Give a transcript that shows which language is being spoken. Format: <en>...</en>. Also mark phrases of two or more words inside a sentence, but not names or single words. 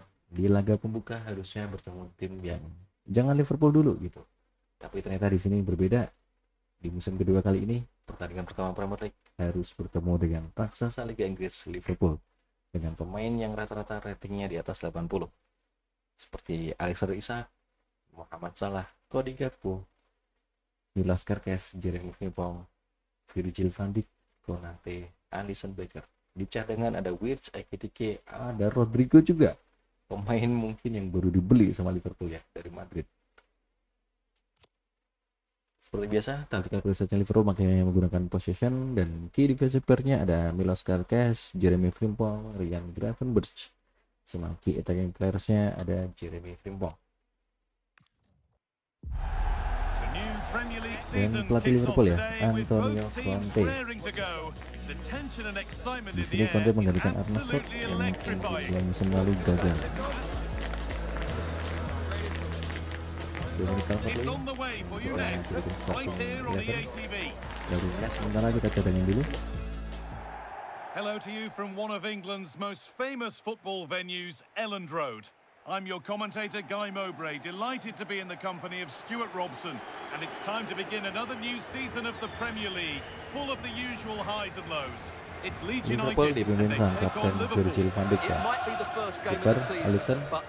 <id>Di laga pembuka harusnya bertemu tim yang jangan Liverpool dulu gitu. Tapi ternyata di sini berbeda. Di musim kedua kali ini, pertandingan pertama Premier League harus bertemu dengan raksasa Liga Inggris Liverpool dengan pemain yang rata-rata ratingnya di atas 80. Seperti Alexander Isak, Muhammad Salah, Cody Gakpo, Milos Kerkez, Jeremy Frimpong, Virgil van Dijk, Konate, Alisson Becker. Di cadangan ada Wirtz, Ekitike, ada Rodrigo juga. Pemain mungkin yang baru dibeli sama Liverpool ya dari Madrid. Seperti biasa, taktikal presetnya Liverpool makanya menggunakan possession, dan</id> <en>key defensive player-</en> <id>nya ada Milos Kerkez, Jeremy Frimpong, Ryan Gravenberch. Sama</id> <en>key attacking players-</en> <id>nya ada Jeremy Frimpong. Dan pelatih Liverpool ya, Antonio Conte. Di sini Conte menggantikan Arne Slot yang musim lalu gagal. Dominic Calvert-Lewin yang bikin starting 11 dari Nes. Sementara kita cadangin dulu.</id> <en>Hello to you from one of England's most famous football venues, Elland Road. I'm your commentator, Guy Mowbray, delighted to be in the company of Stuart Robson. And it's time to begin another new season of the Premier League, full of the usual highs and lows. It's Leeds Liverpool United</en> <id>dipimpin sang kapten Virgil van Dijk ya. Kiper Alisson.</id>